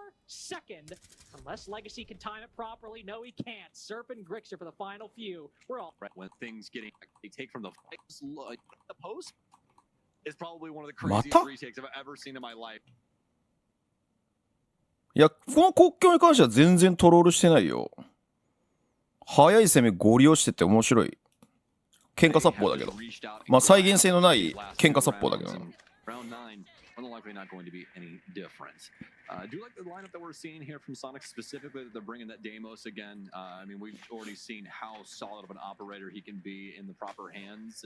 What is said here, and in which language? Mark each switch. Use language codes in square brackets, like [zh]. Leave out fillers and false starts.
[en] Second, unless Legacy can time it properly, no, he can't. Serp and Grixer for the final few. We're all right when things getting they take from the post is probably one of the craziest retakes I've ever seen in my life. [ja] いや、この国境に関しては全然トロールしてないよ。速い攻めゴリ押してて面白い。喧嘩殺法だけど。まあ再現性のない喧嘩殺法だけどな。 [en] Likely not going to be any difference. I do like the lineup that we're seeing here from Sonic specifically that they're bringing that Deimos again. I mean, we've already seen how solid of an operator he can be in the proper hands.